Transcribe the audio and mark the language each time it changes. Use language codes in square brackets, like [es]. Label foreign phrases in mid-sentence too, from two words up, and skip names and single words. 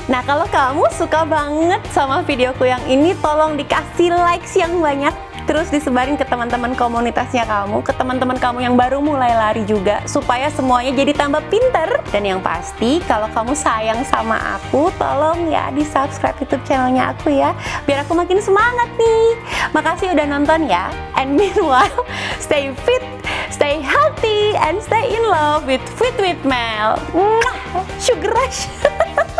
[id] Nah, kalau kamu suka banget sama videoku yang ini, tolong dikasih likes yang banyak, terus disebarin ke teman-teman komunitasnya kamu, ke teman-teman kamu yang baru mulai lari juga, supaya semuanya jadi tambah pinter. Dan yang pasti, kalau kamu sayang sama aku, tolong ya di-subscribe YouTube channelnya aku ya, biar aku makin semangat nih. Makasih udah nonton ya. [en] And meanwhile, stay fit, stay healthy, and stay in love with Fit with Mel. Sugar rush.